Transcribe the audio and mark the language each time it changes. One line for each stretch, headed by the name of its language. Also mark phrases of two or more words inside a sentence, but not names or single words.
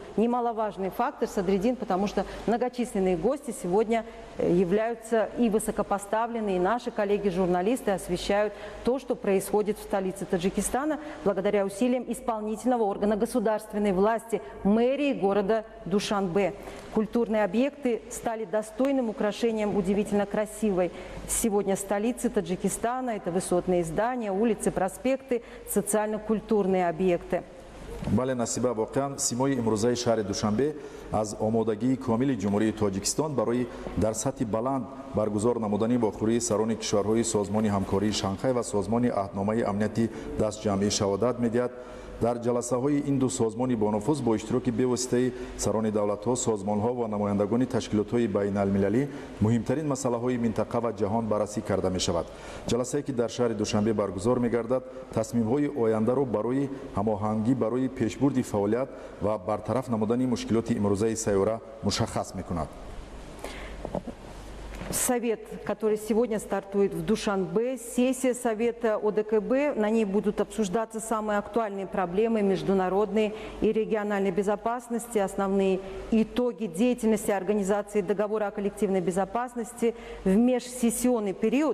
Russian: Немаловажный фактор, Садриддин, потому что многочисленные гости сегодня являются и высокопоставленные, и наши коллеги-журналисты освещают то, что происходит в столице Таджикистана, благодаря усилиям исполнительного органа государственной власти, мэрии города Душанбе. Культурные объекты стали достойным украшением удивительно красивой сегодня столицы Таджикистана. Это высотные здания, улицы, проспекты, социально-культурные объекты.
Persian: بله نصیبه واقعا سیمای امروزه شهر دوشنبه از آمادگی کامل جمهوری تاجیکستان برای در سطح بلند برگزار نمودنی با خوری سران کشورهای سازمان همکاری شانگهای و سازمان عهدنامه امنیتی دست جمعی شهادت می‌دهد. در جلسه های این دو سازمان با نفوذ با اشتراک به‌واسطه سران دولت ها، سازمان ها و نمایندگان تشکیلات های بین المللی مهمترین مسئله های منطقه و جهان بررسی کرده می شود. جلسه که در شهر دوشنبه برگزار می گردد تصمیم های آینده را برای هماهنگی برای پیشبرد فعالیت و برطرف نمودن مشکلات امروزه سیاره مشخص می کند.
Russian: Совет, который сегодня стартует в Душанбе, сессия Совета ОДКБ, на ней будут обсуждаться самые актуальные проблемы международной и региональной безопасности, основные итоги деятельности Организации договора о коллективной безопасности в межсессионный период.